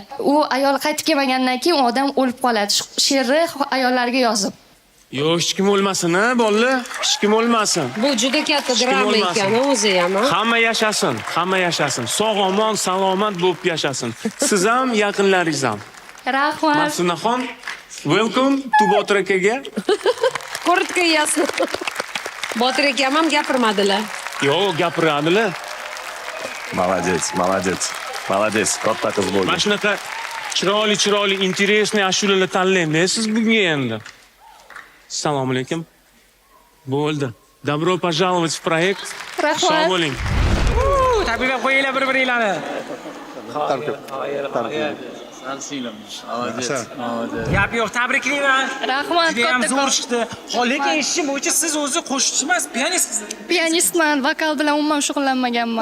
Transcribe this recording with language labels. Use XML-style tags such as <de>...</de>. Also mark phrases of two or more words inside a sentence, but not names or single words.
<uz>U ayol qaytib kelmagandan keyin u odam o'lib qoladi. She'rni ayollariga yozib. Yo'q, hech kim o'lmasin, ha, bolalar. Hech kim o'lmasin. Bu juda katta drama bo'lmasin. ekan o'zi ham. Hamma yashasin, hamma yashasin. Sog'-omon, salomat bo'lib yashasin. Siz ham, yaqinlaringiz ham. Rahmat. Masunaxon,</uz> <en>welcome to</en> <uz>Botir akaga. Kurtka yasni. Botir akam ham gapirmadilar. Yo'q, gapiradilar.</uz> <ru>Молодец, молодец. Молодец,</ru> <uz>katta qiz bo'ldi. Mana shunaqa chiroyli, interesniy ashulalar tanlayman siz bunga endi. Assalomu alaykum. Bo'ldi.</uz> <ru>Добро пожаловать в проект.</ru> <uz>Rahmat. Sog' bo'ling. Tabriklab qo'yinglar bir-biringlarni. Gap yo'q, tabriklayman. Rahmat, Juda ham kattakon. zo'r chiqdi. Lekin eshitishim bo'yicha siz o'zi qo'shiqchi emas, pianistsiz. Pianistman, vokal bilan umuman shug'ullanmaganman.</uz>